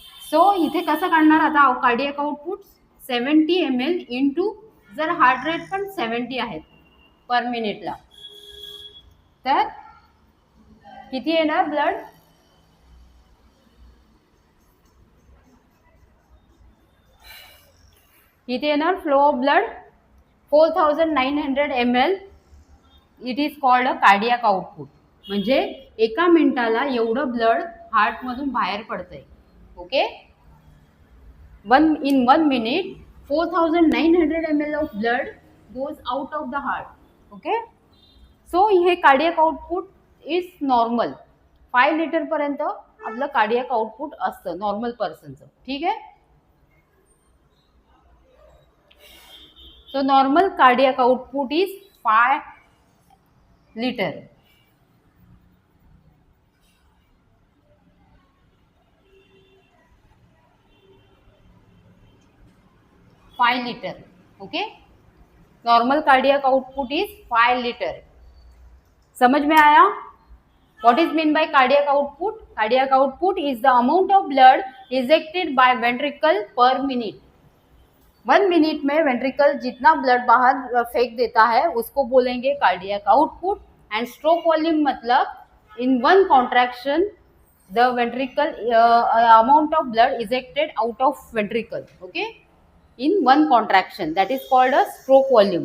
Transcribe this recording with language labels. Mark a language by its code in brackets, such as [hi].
[mr] So इथे कसं काढणार आता कार्डियक आउटपुट 70 ml इंटू, जर हार्ट रेट पण 70 आहेत पर मिनिटला, तर किती येणार ब्लड, किती येणार flow of blood 4900 ml. [en] It is called a cardiac output. [mr] म्हणजे एका मिनिटाला एवढं ब्लड हार्टमधून बाहेर पडतंय. [en] Okay, in 1 minute 4900 ml of blood goes out of the heart. Okay, so हे cardiac output is normal. [mr] 5 litre पर्यंत आपलं कार्डियक आउटपुट असतं नॉर्मल पर्सनचं. ठीक आहे, [en] so normal cardiac output is 5 liter. Okay, normal cardiac output is 5 liter. [hi] समझ में आया? [en] What is mean by cardiac output? Cardiac output is the amount of blood ejected by ventricle per minute. [hi] 1 minute में ventricle जितना blood बाहर फेंक देता है उसको बोलेंगे cardiac output. [en] And stroke volume मतलब in one contraction the ventricle amount of blood ejected out of ventricle. Okay, in one contraction, that is called a stroke volume.